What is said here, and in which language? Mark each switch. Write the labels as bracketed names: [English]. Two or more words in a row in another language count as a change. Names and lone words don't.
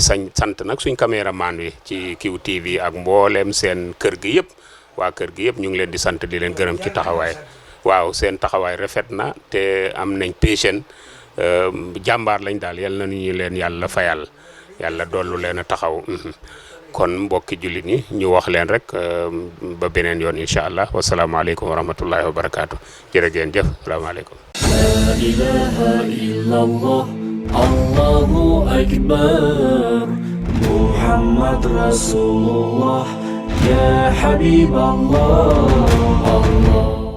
[Wolof] sant nag suñ caméraman wi ci QTV ak mbooleem seen kër gi yëpp waa kër gi yëpp ñu ngi leen di sant di leen gërëm ci taxawaay waaw seen taxawaay rafet na te am nañ patient jàmbaar lañ daal yal na ñu leen yàlla fayal yàlla dollu leen a taxaw kon mbokki jullit ñi ñu wax leen rek ba beneen yoon [Arabic] إن شاء الله والسلام عليكم ورحمة الله وبركاته [Wolof] jërë ngeen jëf salaamaaleykum. [Arabic] لا إله إلا الله الله أكبر محمد رسول الله يا حبيب الله الله